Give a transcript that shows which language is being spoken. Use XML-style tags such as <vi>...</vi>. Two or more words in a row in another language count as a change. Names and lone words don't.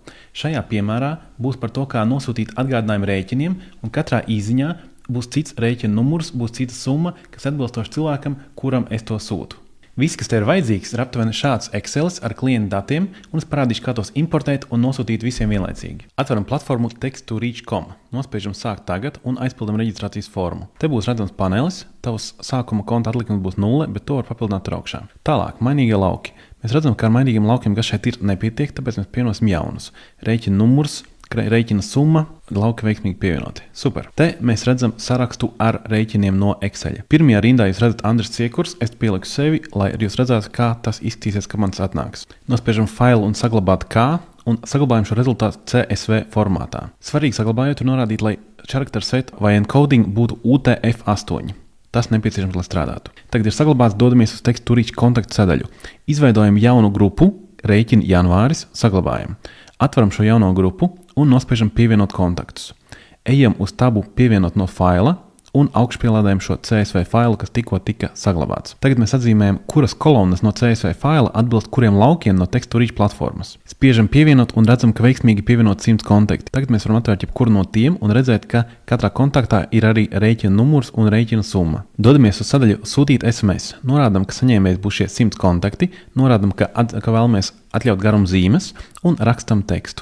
<lv>Šajā piemērā būs par to, kā nosūtīt atgādinājumu rēķiniem, un katrā īziņā būs cits rēķina numurs, būs cita summa, kas atbilstoši cilvēkam, kuram es to sūtu. Viss, kas tev ir vajadzīgs, ir aptuveni šāds Excelis ar klientu datiem, un es parādīšu, kā tos importēt un nosūtīt visiem vienlaicīgi. Atveram platformu text2reach.com, nospiežam sākt tagad un aizpildam reģistrācijas formu. Te būs redzams panelis, tavs sākuma konta atlikums būs 0, bet to var papildināt tur augšā. Tālāk, mainīgie lauki. Mēs redzam, ka ar mainīgiem laukiem, kas šeit ir, nepietiek, tāpēc mēs pievienosim jaunus. Rēķina numurs, rēķina summa, lauki veiksmīgi pievienoti. Super. Te mēs redzam sarakstu ar rēķiniem no Exceļa. Pirmajā rindā jūs redzat Andris Ciekurs, es pieliku sevi, lai jūs redzētu, kā tas izskatīsies, ka mans atnāks. Nospiežam failu un saglabāt kā, un saglabājam šo rezultātu CSV formātā. Svarīgi saglabājot un norādīt, lai</lv> <en>character set</en> <lv>vai encoding būtu UTF-8. Tas nepieciešams, lai strādātu. Tagad ir saglabāts, dodamies uz text2reach kontaktu sadaļu. Izveidojam jaunu grupu, rēķini janvāris, saglabājam. Atveram šo jauno grupu un nospiežam pievienot kontaktus. Ejam uz tabu pievienot no faila un augšpielādējam šo CSV failu, kas tikko tika saglabāts. Tagad mēs atzīmējam, kuras kolonnas no CSV faila atbilst kuriem laukiem no text2reach platformas. Spiežam pievienot un redzam, ka veiksmīgi pievienot 100 kontakti. Tagad mēs varam atvērt jebkuru no tiem un redzēt, ka katrā kontaktā ir arī rēķina numurs un rēķina summa. Dodamies uz sadaļu sūtīt SMS. Norādam, ka saņēmējs būs šie 100 kontakti, norādam, ka vēlamies atļaut garumu zīmes un rakstam tekstu.</lv>